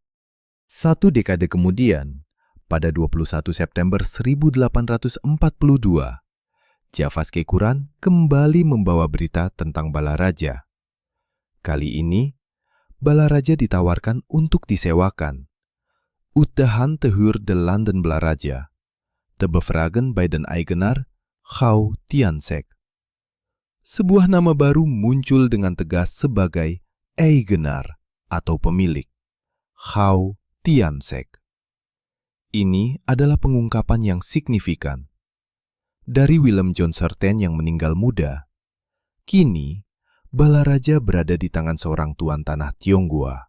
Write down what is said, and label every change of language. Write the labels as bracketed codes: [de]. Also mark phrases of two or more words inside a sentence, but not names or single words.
[id] 1 dekade kemudian, pada 21 September 1842, Java Syikuran kembali membawa berita tentang Balaraja. Kali ini, Balaraja ditawarkan untuk disewakan. [nl] Udahan tehur de Landen Balaraja, te bevragen bij den eigenaar Gauw Tiansek. [id] Sebuah nama baru muncul dengan tegas sebagai eigenaar atau pemilik, Gauw Tiansek. Ini adalah pengungkapan yang signifikan. Dari Willem John Sertijn yang meninggal muda, kini Balaraja berada di tangan seorang tuan tanah Tionghoa.